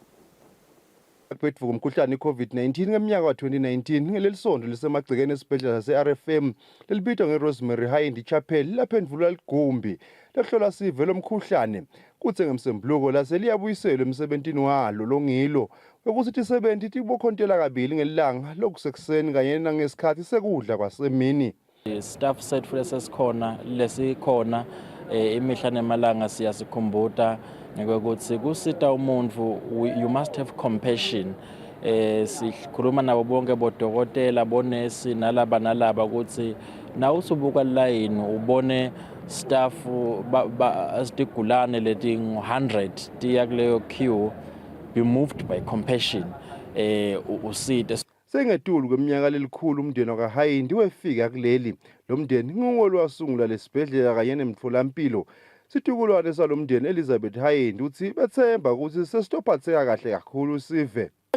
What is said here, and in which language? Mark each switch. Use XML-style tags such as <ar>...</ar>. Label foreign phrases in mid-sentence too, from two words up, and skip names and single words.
<ss>Kwetfu kumkhuhlane i-COVID-19 ngeminyaka wa-2019 ngelelisondo lisemagcekeni esibhedlela sase-RFM lelibitwa ngeRosemary Hind Chapel laphendvula ligumbi lehlola sive lomkhuhlane kutse ngemsembuluko lase liyabuyiselwa emsebentini walo longilo wekuthi tisebenti tibokhontela kabili ngelilanga lokusekuseni kanye nangesikhathi sekudla kwasemini. Staff setfu lesikhona imihla nemalanga siyasikhumbuta ngokuthi kusita umuntu</ss> <en>you must have compassion.</en> <ss>Sikhuluma nabo bonke bodokotela bonesi nalaba ukuthi na usubuka line ubone staff asigulane leti 100 tiya kuleyo queue</ss> <en>be moved by compassion</en> <ss>usite. Sengetulu kweminyaka lelikhulu umndeni wakaHind wefika kuleli lo mndeni ngolwasungula lesibhedlela kanye nemitholampilo. Situkulwane salomndeni Elizabeth Hind uthi bethemba ukuthi sesitophatheka kahle kakhulu sive.</ss>